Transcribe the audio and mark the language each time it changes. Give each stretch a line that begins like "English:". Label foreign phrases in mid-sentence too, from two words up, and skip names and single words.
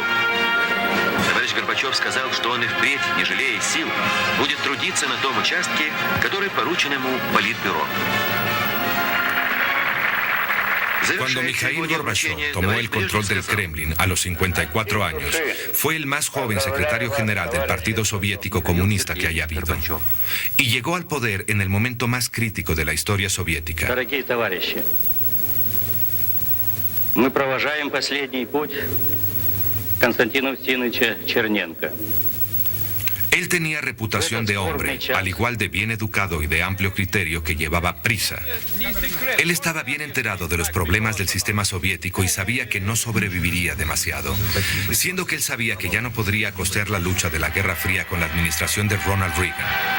Russian: Товарищ Горбачев сказал, что он и впредь, не жалея сил, будет трудиться на том участке, который поручен ему Политбюро.
Spanish: Cuando Mikhail Gorbachev tomó el control del Kremlin a los 54 años, fue el más joven secretario general del Partido Soviético Comunista que haya habido. Y llegó al poder en el momento más crítico de la historia soviética.
Russian: Мы провожаем последний путь Константина Устиновича Черненко.
Spanish: Él tenía reputación de hombre, al igual de bien educado y de amplio criterio que llevaba prisa. Él estaba bien enterado de los problemas del sistema soviético y sabía que no sobreviviría demasiado, siendo que él sabía que ya no podría costear la lucha de la Guerra Fría con la administración de Ronald Reagan.